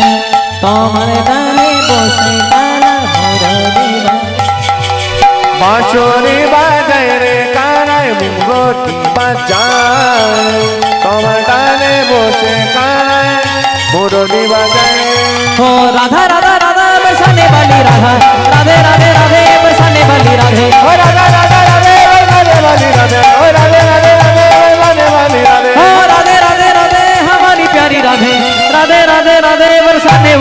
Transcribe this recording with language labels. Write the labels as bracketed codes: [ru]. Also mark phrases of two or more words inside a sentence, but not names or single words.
[bn] তোমার ডালে বসে কানা মুরলি বাজায়। বাঁশুরি বাজায় রে কানায় মুরলি বাজায়। তোমার তালে বসে কানায় মুরলি বাজায়। [hi] ओ राधा राधा राधा बरसाने वाली राधा राधे राधे राधे बरसाने वाली राधे। ओ राधा राधा राधे बरसाने वाली राधे। ओ राधे राधे राधे बरसाने वाली राधे। ओ राधे राधे राधे हमारी प्यारी राधे राधे राधे राधे बरसाने